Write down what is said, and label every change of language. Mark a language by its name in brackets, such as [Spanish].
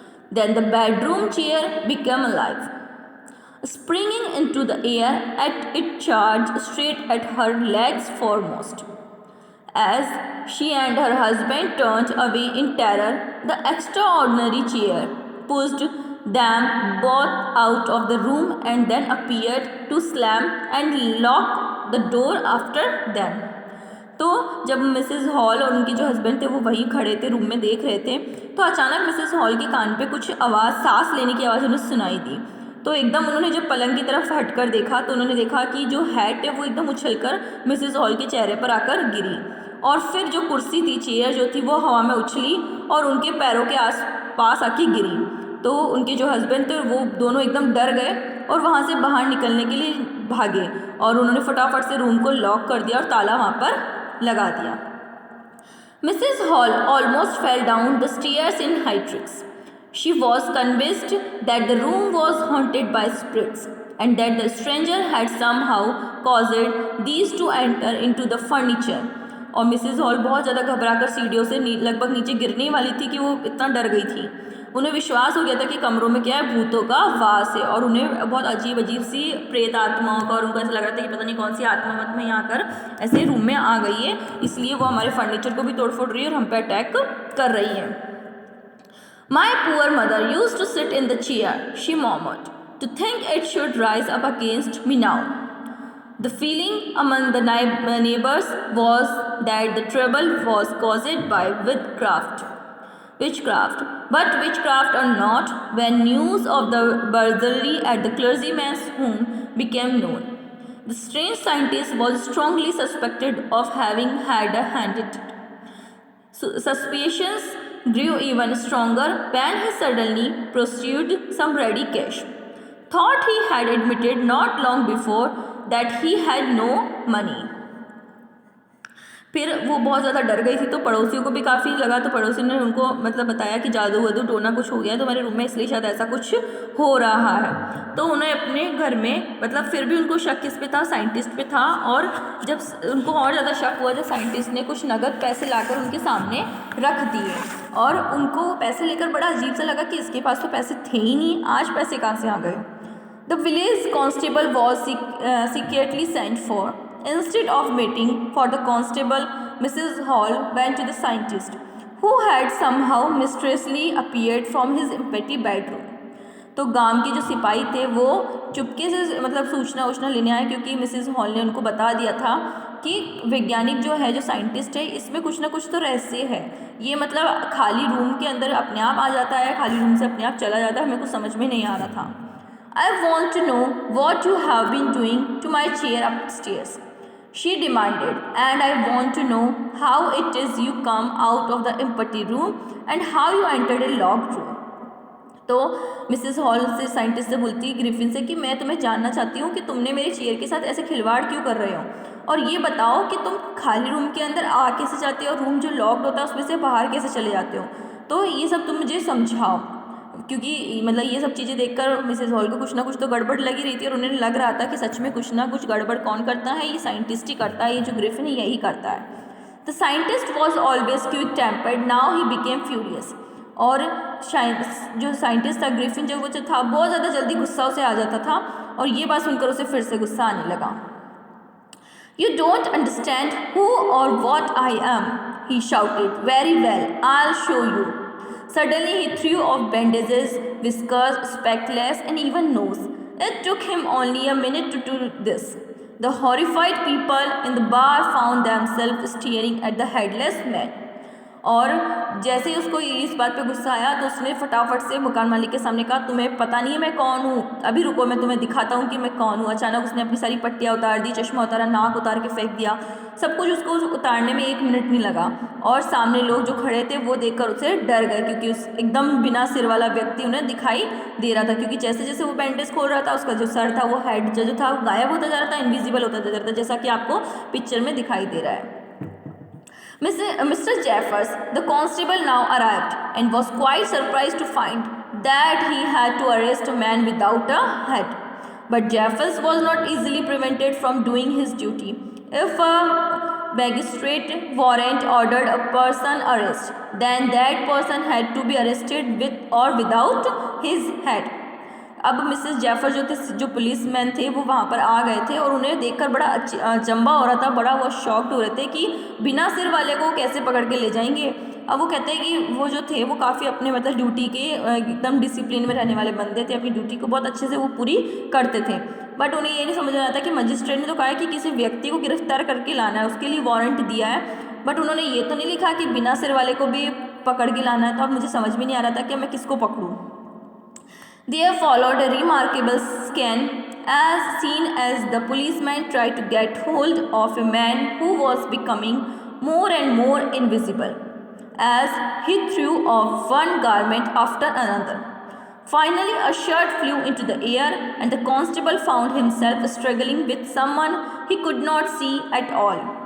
[English] Then the bedroom chair became alive. Springing into the air, it charged straight at her legs foremost. As she and her husband turned away in terror, the extraordinary chair pushed them both out of the room and then appeared to slam and lock the door after them. [Hindi] तो जब Mrs hall और उनके जो husband थे वो वहीं खड़े थे, रूम में देख रहे थे, तो अचानक मिसेस हॉल के कान पे कुछ आवाज़, सांस लेने की आवाज़ उन्हें सुनाई दी। तो एकदम उन्होंने जब पलंग की तरफ हटकर देखा तो उन्होंने देखा कि जो हैट है वो एकदम उछलकर मिसेस हॉल के चेहरे पर आकर गिरी, और फिर जो कुर्सी थी, चेयर जो थी, वो हवा में उछली और उनके पैरों के आस पास आके गिरी। तो उनके जो हस्बैंड थे वो दोनों एकदम डर गए और वहाँ से बाहर निकलने के लिए भागे, और उन्होंने फटाफट से रूम को लॉक कर दिया और ताला वहाँ पर लगा दिया। [English] Mrs Hall almost fell down the stairs in hysterics. She was convinced that the room was haunted by spirits and that the stranger had somehow caused these to enter into the furniture. [Hindi] और Mrs hall बहुत ज़्यादा घबराकर सीढ़ियों से लगभग नीचे गिरने वाली थी कि वो इतना डर गई थी। उन्हें विश्वास हो गया था कि कमरों में क्या है, भूतों का वास है, और उन्हें बहुत अजीब अजीब सी प्रेत आत्माओं का, और उनको ऐसा लग रहा था कि पता नहीं कौन सी आत्मा मत में यहाँ कर ऐसे रूम में आ गई है, इसलिए वो हमारे फर्नीचर को भी तोड़ फोड़ रही है और हम पे अटैक कर रही है। [English] My poor mother used to sit in the chair, she murmured, to think it should rise up against me now. The feeling among the neighbors was that the trouble was caused by witchcraft. But witchcraft or not, when news of the burglary at the clergyman's home became known, the strange scientist was strongly suspected of having had a hand in it. Suspicions grew even stronger when he suddenly pursued some ready cash. Thought he had admitted not long before that he had no money. [Hindi] फिर वो बहुत ज़्यादा डर गई थी, तो पड़ोसियों को भी काफ़ी लगा, तो पड़ोसी ने उनको मतलब बताया कि जादू वादू टोना कुछ हो गया है तुम्हारे रूम में, इसलिए शायद ऐसा कुछ हो रहा है। तो उन्हें अपने घर में मतलब फिर भी उनको शक किस पे था, साइंटिस्ट पे था। और जब उनको और ज़्यादा शक हुआ, जब साइंटिस्ट ने कुछ नगद पैसे लाकर उनके सामने रख दिए, और उनको वो पैसे लेकर बड़ा अजीब सा लगा कि इसके पास तो पैसे थे ही नहीं, आज पैसे कहाँ से आ गए। [English] The village constable was secretly sent for. Instead of meeting for the constable, Mrs. Hall went to the scientist, who had somehow mysteriously appeared from his empty bedroom. [Hindi] तो गांव के जो सिपाही थे वो चुपके से मतलब सूचना लेने आए, क्योंकि मिसेस हॉल ने उनको बता दिया था कि वैज्ञानिक जो है, जो साइंटिस्ट है, इसमें कुछ ना कुछ तो रहस्य है। ये मतलब खाली रूम के अंदर अपने आप आ जाता है, खाली रूम से अपने आप चला जाता है, हमें कुछ समझ में नहीं आ रहा था। [English] I want to know what you have been doing to my chair upstairs, she demanded, and I want to know how it is you come out of the empty room and how you entered a locked room. [Hindi] तो Mrs hall से scientist से बोलती है Griffin से कि मैं तुम्हें जानना चाहती हूँ कि तुमने मेरे चेयर के साथ ऐसे खिलवाड़ क्यों कर रहे हो, और ये बताओ कि तुम खाली रूम के अंदर आ कैसे जाते हो और रूम जो लॉक्ड होता है उसमें से बाहर कैसे चले जाते हो। तो ये सब तुम मुझे समझाओ, क्योंकि मतलब ये सब चीज़ें देखकर मिसेस हॉल को कुछ ना कुछ तो गड़बड़ लगी रही थी, और उन्हें लग रहा था कि सच में कुछ ना कुछ गड़बड़ कौन करता है, ये साइंटिस्ट ही करता है, ये जो ग्रिफिन है यही करता है। [English] The scientist was always quick tempered, now he became furious. [Hindi] और जो साइंटिस्ट था ग्रिफिन, जो वो जो था बहुत ज़्यादा जल्दी गुस्सा उसे आ जाता था, और ये बात सुनकर उसे फिर से गुस्सा आने लगा। [English] You don't understand who और what I am, he shouted. Very well, I will show you. Suddenly he threw off bandages, whiskers, spectacles, and even nose. It took him only a minute to do this. The horrified people in the bar found themselves staring at the headless man. [Hindi] और जैसे ही उसको इस बात पे गुस्सा आया तो उसने फटाफट से मकान मालिक के सामने कहा, तुम्हें पता नहीं है मैं कौन हूँ, अभी रुको मैं तुम्हें दिखाता हूँ कि मैं कौन हूँ। अचानक उसने अपनी सारी पट्टियाँ उतार दी, चश्मा उतारा, नाक उतार के फेंक दिया, सब कुछ उसको उतारने में 1 मिनट नहीं लगा। और सामने लोग जो खड़े थे वो देखकर उसे डर गए, क्योंकि उस एकदम बिना सिर वाला व्यक्ति उन्हें दिखाई दे रहा था, क्योंकि जैसे जैसे वो बैंडेज खोल रहा था उसका जो सर था, वो हेड जो था गायब होता जा रहा था, इनविजिबल होता जा रहा था, जैसा कि आपको पिक्चर में दिखाई दे रहा है। [English] Mr. Jeffers, the constable, now arrived and was quite surprised to find that he had to arrest a man without a head. But Jeffers was not easily prevented from doing his duty. If a magistrate warrant ordered a person arrest, then that person had to be arrested with or without his head. [Hindi] अब Mrs जैफर जो policeman थे वो वहाँ पर आ गए थे, और उन्हें देखकर बड़ा अचंभा हो रहा था, बड़ा वो शॉक्ड हो रहे थे कि बिना सिर वाले को कैसे पकड़ के ले जाएंगे। अब वो कहते हैं कि वो जो थे वो काफ़ी अपने मतलब ड्यूटी के एकदम डिसिप्लिन में रहने वाले बंदे थे, अपनी ड्यूटी को बहुत अच्छे से वो पूरी करते थे। बट उन्हें ये नहीं समझ आ रहा था कि मजिस्ट्रेट ने तो कहा है कि किसी व्यक्ति को गिरफ्तार करके लाना है, उसके लिए वारंट दिया है, बट उन्होंने ये तो नहीं लिखा कि बिना सिर वाले को भी पकड़ के लाना है। तो अब मुझे समझ में नहीं आ रहा था कि मैं किसको पकड़ूँ। [English] There followed a remarkable scene as the policeman tried to get hold of a man who was becoming more and more invisible as he threw off one garment after another. Finally, a shirt flew into the air, and the constable found himself struggling with someone he could not see at all.